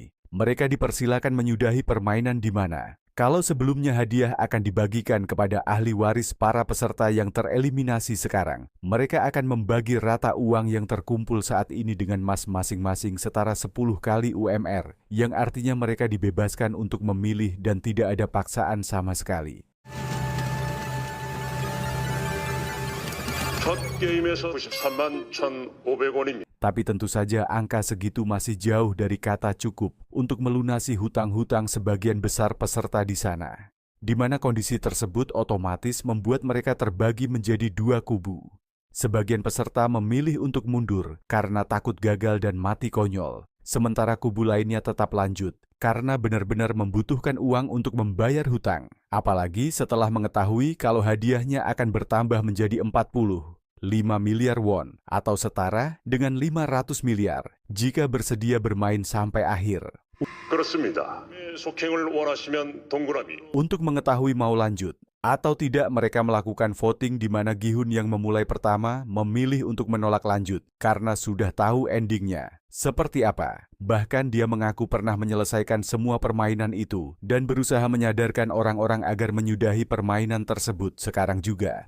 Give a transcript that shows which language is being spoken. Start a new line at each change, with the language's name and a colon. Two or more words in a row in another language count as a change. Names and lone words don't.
Indonesian: Mereka dipersilakan menyudahi permainan di mana, kalau sebelumnya hadiah akan dibagikan kepada ahli waris para peserta yang tereliminasi sekarang, mereka akan membagi rata uang yang terkumpul saat ini dengan mas masing-masing setara 10 kali UMR, yang artinya mereka dibebaskan untuk memilih dan tidak ada paksaan sama sekali.
Korean: 첫 게임에서 93만 1,500원입니다.
Indonesian: Tapi tentu saja angka segitu masih jauh dari kata cukup untuk melunasi hutang-hutang sebagian besar peserta di sana. Di mana kondisi tersebut otomatis membuat mereka terbagi menjadi dua kubu. Sebagian peserta memilih untuk mundur karena takut gagal dan mati konyol. Sementara kubu lainnya tetap lanjut karena benar-benar membutuhkan uang untuk membayar hutang. Apalagi setelah mengetahui kalau hadiahnya akan bertambah menjadi 45 miliar won atau setara dengan 500 miliar jika bersedia bermain sampai akhir.
Korean: 그렇습니다. 속행을 원하시면 동그라미.
Indonesian: Untuk mengetahui mau lanjut atau tidak mereka melakukan voting di mana Gi-hun yang memulai pertama memilih untuk menolak lanjut karena sudah tahu endingnya. Seperti apa? Bahkan dia mengaku pernah menyelesaikan semua permainan itu dan berusaha menyadarkan orang-orang agar menyudahi permainan tersebut sekarang juga.